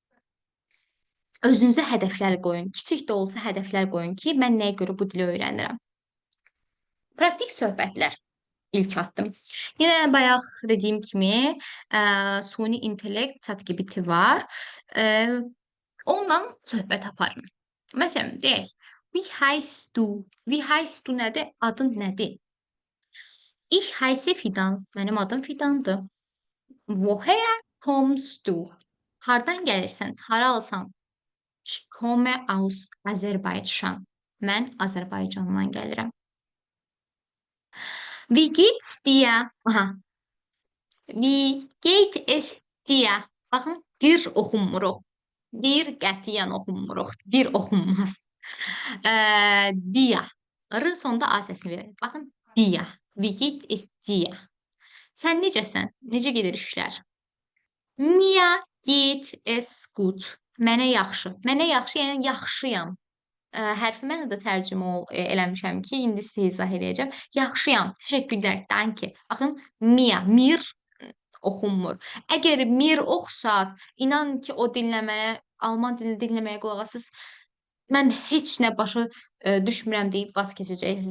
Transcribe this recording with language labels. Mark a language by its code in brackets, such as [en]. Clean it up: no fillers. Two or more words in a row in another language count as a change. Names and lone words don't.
[az] Özünüzə hədəflər qoyun. Kiçik də olsa hədəflər qoyun ki, mən nəyə görə bu dili öyrənirəm. Praktik söhbətlər ilk addım. Yenə bayaq dediyim kimi, süni intellekt ChatGPT var. Onunla söhbət aparın. Məsələn, deyək, [de] wie heißt du? Wie heißt du [az] nədir? Adın nədir? [de] Ich heiße Fidan. [az] Mənim adım Fidandır. [de] Woher kommst du? [az] Hardan gəlirsən? Haralsan? [de] Ich komme aus Aserbaidschan. [az] Mən Azərbaycandan gəlirəm. [de] Wie geht's dir? Aha. Wie geht es dir? [az] Baxın, dir oxunmuruq. Bir qətiyyən oxunmuruq. Dir oxunmaz. Dia. R sonda A səsini verək. Baxın, [de] dia. Wie geht es dir? [az] Sən necəsən? Necə gedir işlər? [de] Mir geht es gut. [az] Mənə yaxşı. Mənə yaxşı, yəni yaxşıyam. Hərfi mən də tərcümə eləmişəm ki, indi sizə izah eləyəcəm. Yaxşıyam, təşəkkürlər, danke. Baxın, mir oxunmur. Əgər mir oxusaz, inanın ki, o dinləməyə, alman dilini dinləməyə qulaq asız, mən heç nə başa düşmürəm deyib vaz keçəcəksiniz.